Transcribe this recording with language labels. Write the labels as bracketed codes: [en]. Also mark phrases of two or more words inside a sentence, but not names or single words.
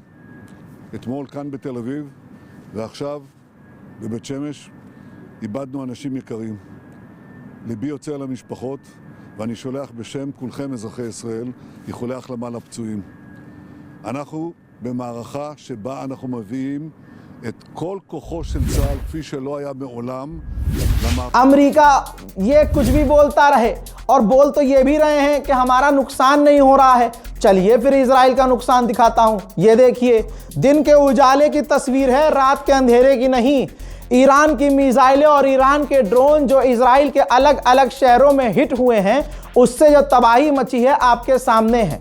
[he] אתמול כאן בתל אביב, ועכשיו בבית שמש, איבדנו אנשים יקרים. ליבי יוצא על המשפחות, ואני שולח בשם כולכם אזרחי ישראל איחולי החלמה לפצועים. אנחנו במערכה שבה אנחנו מביאים את כל כוחו של צה"ל כפי שלא היה מעולם. [hi] अमेरिका ये कुछ भी बोलता रहे और बोल तो ये भी रहे हैं कि हमारा नुकसान नहीं हो रहा है। चलिए फिर इजराइल का नुकसान दिखाता हूं। ये देखिए, दिन के उजाले की तस्वीर है, रात के अंधेरे की नहीं। ईरान की मिसाइलें और ईरान के ड्रोन जो इजराइल के अलग अलग शहरों में हिट हुए हैं, उससे जो तबाही मची है आपके सामने है।